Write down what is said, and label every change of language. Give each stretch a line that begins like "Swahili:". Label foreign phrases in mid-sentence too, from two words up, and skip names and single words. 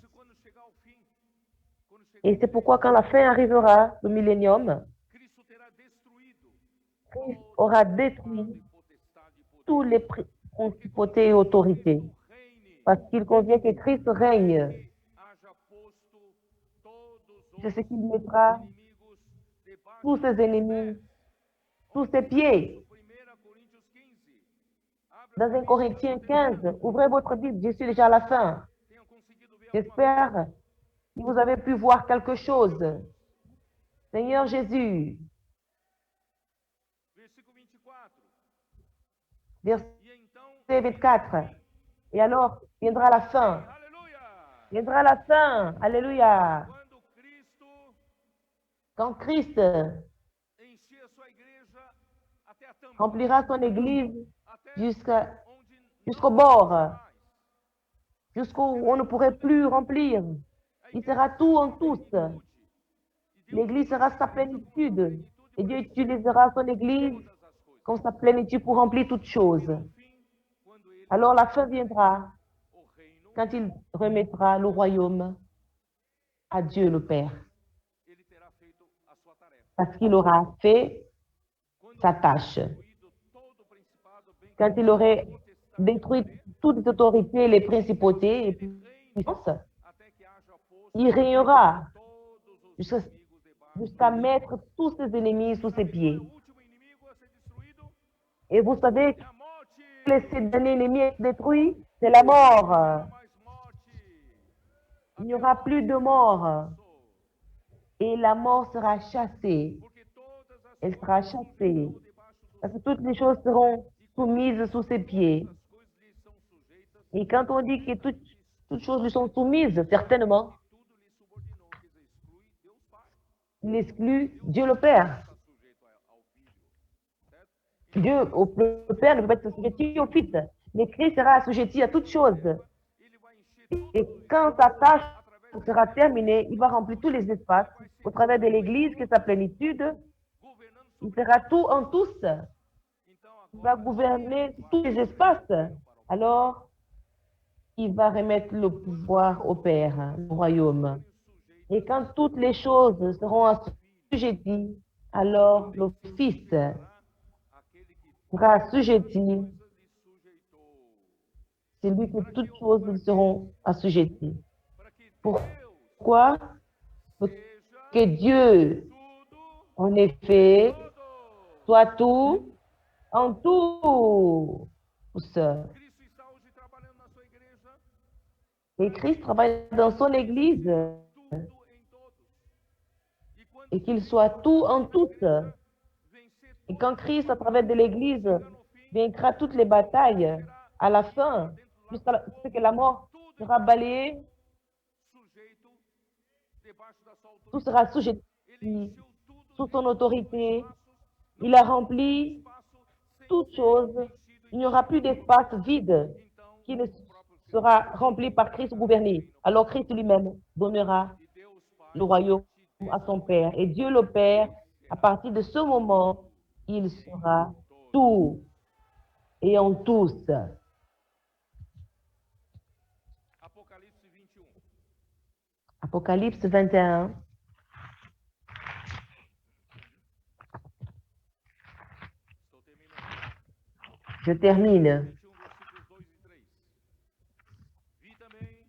French: Et c'est pourquoi quand la fin arrivera, le millénium, Christ aura détruit tous les principautés et autorités. Parce qu'il convient que Christ règne C'est ce qu'il mettra
Portuguese: inimigos debaixo
French: tous ses ennemis sous ses pieds.
Portuguese: 1 Coríntios 15. Abra
French: Dans 1 Corinthiens 15, ouvrez votre Bible, je suis déjà à la fin.
Portuguese: tenham conseguido ver alguma
French: J'espère que vous avez pu voir quelque chose. Seigneur Jésus,
Portuguese: versículo 24.
French: verset
Portuguese: E então, 24.
French: Et alors, viendra la fin.
Portuguese: aleluia!
French: Viendra la fin. Alléluia.
Portuguese: Quando Cristo
French: Quand Christ
Portuguese: encher a sua igreja até a tampa,
French: remplira son église
Portuguese: até onde
French: jusqu'au
Portuguese: não
French: bord,
Portuguese: mais.
French: jusqu'où on ne pourrait plus remplir. Il sera tout en tous. L'église sera sa plénitude. Et Dieu utilisera son église comme sa plénitude pour remplir toutes choses.
Portuguese: Quando ele,
French: Alors la fin viendra
Portuguese: o reino,
French: quand il remettra le royaume à Dieu le Père.
Portuguese: ele terá feito a sua tarefa.
French: Parce qu'il aura fait
Portuguese: Quando
French: sa tâche.
Portuguese: destruído todo o principado, bem
French: Quand il aurait détruit toutes les autorités, les principautés et puissances,
Portuguese: até que haja posto
French: il régnera
Portuguese: todos os
French: jusqu'à
Portuguese: inimigos debaixo.
French: jusqu'à mettre tous ses ennemis sous ses pieds.
Portuguese: O último inimigo a ser destruído
French: Et vous savez
Portuguese: é a morte.
French: que ce dernier ennemi est détruit, c'est la mort.
Portuguese: Mais morte.
French: Il n'y aura plus de mort. Et la mort sera chassée.
Portuguese: Porque todas as
French: Elle sera chassée.
Portuguese: debaixo do
French: Parce que toutes les choses seront soumises sous ses pieds.
Portuguese: as coisas lhe são sujeitas,
French: Et quand on dit que toutes choses lui sont soumises, certainement,
Portuguese: tudo lhe subordinou, quer dizer, exclui Deus Pai.
French: il exclut Dieu le Père.
Portuguese: Está sujeito ao Filho, certo?
French: Le Père ne peut pas être assujetti au Fils. Mais Christ sera assujetti à toutes choses.
Portuguese: Ele vai encher
French: Et quand sa tâche sera terminée, il va remplir tous les espaces au travers de l'Église, qui est sa plénitude.
Portuguese: governando
French: Il
Portuguese: sobre.
French: fera tout en tous.
Portuguese: Então
French: Il
Portuguese: agora
French: va gouverner tous les espaces. Alors, il va remettre le pouvoir au Père, le royaume. Et quand toutes les choses seront assujetties, alors le Fils
Portuguese: aquele que
French: sera assujetti.
Portuguese: lhe sujeitou.
French: C'est lui que toutes choses lui seront assujetties.
Portuguese: Para que Deus
French: Pourquoi? Pour
Portuguese: seja
French: que Dieu,
Portuguese: tudo,
French: en effet,
Portuguese: todo.
French: soit tout en tous.
Portuguese: Cristo está hoje trabalhando na sua igreja,
French: Et Christ travaille dans son Église
Portuguese: tudo em todos. E quando
French: et qu'il soit tout en tous.
Portuguese: vencer
French: Et quand Christ, à travers de l'Église, vaincra toutes les batailles, à la fin, jusqu'à ce que la mort sera balayée,
Portuguese: sujeito debaixo da sua
French: tout
Portuguese: autoridade,
French: sera sujet
Portuguese: ele encheu tudo
French: sous son autorité.
Portuguese: espaço,
French: Il a rempli
Portuguese: espaço sem
French: toutes choses. Il n'y aura plus d'espace vide
Portuguese: então
French: qui ne sera rempli par Christ ou gouverné. Alors Christ lui-même donnera
Portuguese: e Deus Pai
French: le royaume à son Père. Et Dieu le Père, à partir de ce moment, il sera tout et en tous.
Portuguese: Apocalipse 21.
French: Apocalypse 21.
Portuguese: Estou terminando.
French: Je termine.
Portuguese: 21 versículos 2 e 3. Vi também